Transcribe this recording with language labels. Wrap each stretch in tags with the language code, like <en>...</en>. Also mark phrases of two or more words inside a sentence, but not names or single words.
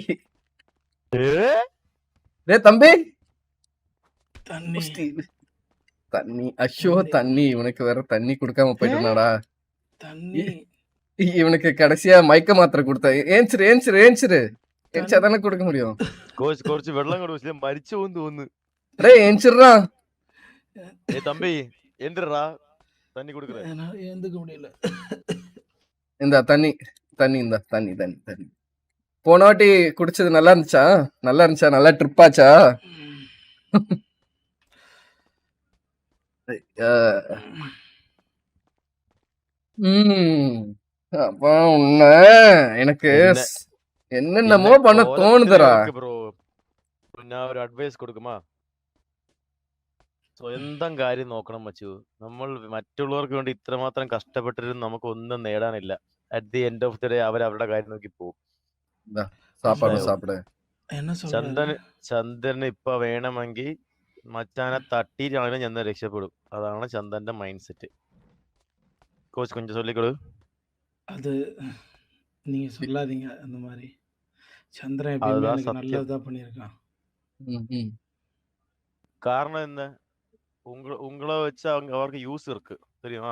<ta>ஏ டேய் தம்பி, தண்ணி தண்ணி. ஐயோ தண்ணி, இவனுக்கு வேற தண்ணி கொடுக்காம போயிட்டனாடா. தண்ணி இவனுக்கு கடைசியா மயக்க மாத்திரை கொடுத்த. ஏஞ்சிரு ஏஞ்சிரு ஏஞ்சிரு, ஏஞ்சாதானே கொடுக்க முடியும்.</ta> <ml>കുറച്ച് വെള്ളം കൂടെ വെച്ചില്ല മരിച്ചു പോകുന്നു തോന്നുന്നു.</ml> <ta>டேய் ஏஞ்சிடுறா. ஏ தம்பி எந்திரா, தண்ணி கொடுக்குற. என்னால எழுந்துக்க முடியல. இந்த தண்ணி தண்ணி இந்த தண்ணி தண்ணி தண்ணி. போன வாட்டி குடிச்சது நல்லா இருந்துச்சா? நல்லா இருந்துச்சா? நல்லா ட்ரிப் ஆச்சா? அப்பா உன்ன எனக்கு என்ன என்னென்னமோ பண்ண தோணுதுடா.</ta> <ml>ബ്രോ ഞാൻ ഒരു അഡ്വൈസ് കൊടുക്കുമാ. സ്വന്തം കാര്യം നോക്കണം മച്ചു. നമ്മൾ മറ്റുള്ളവർക്ക് വേണ്ടി ഇത്രമാത്രം കഷ്ടപ്പെട്ടിരുന്ന് നമുക്ക് ഒന്നും നേടാനില്ല.</ml> <en>at the end of the day</en> <ml>അവരുടെ കാര്യം നോക്കി പോകും.</ml> <ta>சாப்பாடு சாப்பிடு. என்ன சொல்றாரு? ചന്ദന് ഇപ്പൊ വേണമെങ്കിൽ മച്ചാനെ തട്ടിയിട്ടാണെങ്കിലും ചന്ദൻ രക്ഷപ്പെടും. അതാണ് ചന്ദന്റെ</ta> <en>mind set.</en> <ta>கோச் கொஞ்சம் சொல்லிக் கொடு. அது நீங்க சொல்லாதீங்க அந்த மாதிரி. சந்திரன் எப்பயுமே அதுதான் எனக்கு சத்தியம். நல்லதுதான் பண்ணியிருக்கான். காரணம் என்ன? உங்களை வச்சு அவருக்கு யூஸ் இருக்கு தெரியுமா?</ta>